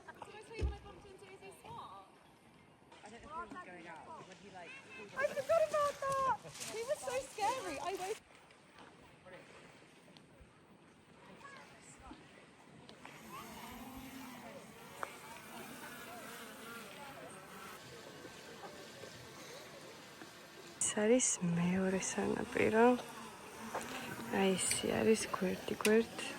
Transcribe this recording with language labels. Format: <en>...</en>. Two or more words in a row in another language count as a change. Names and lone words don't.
<en>I forgot about that. He was so scary. I waited.</en> <ka>ეს არის მეორე სანაპირო. აი ესე არის გვერდ.</ka>